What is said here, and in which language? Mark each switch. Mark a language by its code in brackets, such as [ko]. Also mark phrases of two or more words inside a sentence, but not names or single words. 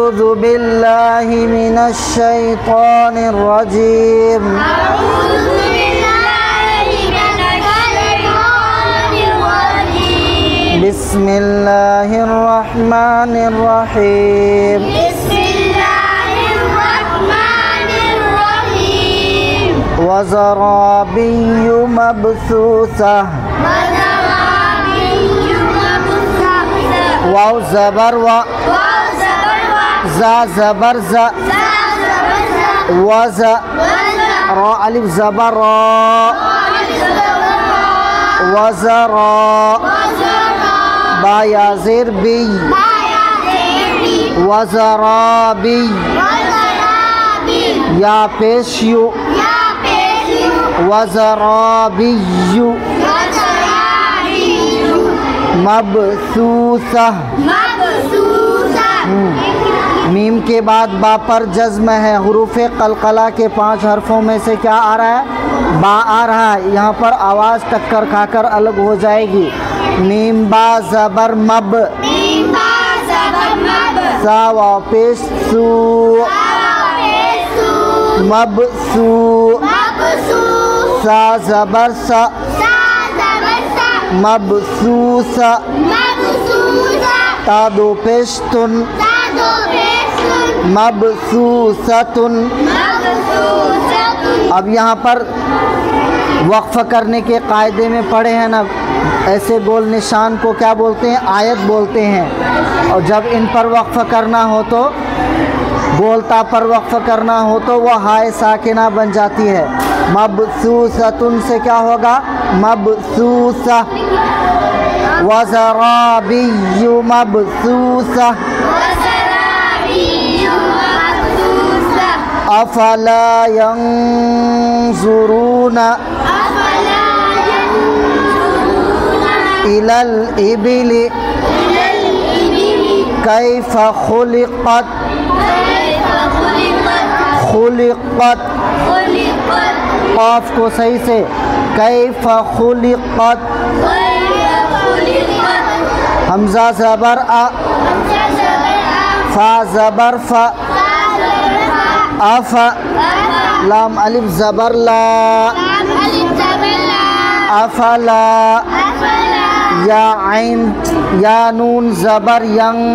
[ar] باللہ من الشیطان الرجیم بسم اللہ الرحمن الرحیم وزرابی مبثوثہ [ur] واو زبر و زا زبر زا وز را الف زبر را وزرا با یا زیر بی وزرابی یا پیش یو [ar] وزرابی مبثوثہ [ur] میم کے بعد با پر جزم ہے. حروف قلقلہ کے 5 حرفوں میں سے کیا آ رہا ہے؟ با آ رہا ہے. یہاں پر آواز ٹکر کھا کر الگ ہو جائے گی. میم با زبر مب سا واو پیش سو مب سو سا زبر سا مبثوثہ تا دو پیش تن مبثوثۃن. اب یہاں پر وقف کرنے کے قاعدے میں پڑھے ہیں نا، ایسے گول نشان کو کیا بولتے ہیں؟ آیت بولتے ہیں. اور جب ان پر وقف کرنا ہو تو گولتا پر وقف کرنا ہو تو وہ ہائے ساکنہ بن جاتی ہے. مبثوثۃن سے کیا ہوگا؟ مبثوثہ. [ar] وزرابی مبثوثہ افلا ينظرون إلى الإبل كيف خلقت [ur] قاف کو صحیح سے [ar] کیف خلقت [ur] حمزہ زبر ا فا زبر فا اف لام الف زبر لا افلا یا عین یا نون زبر ین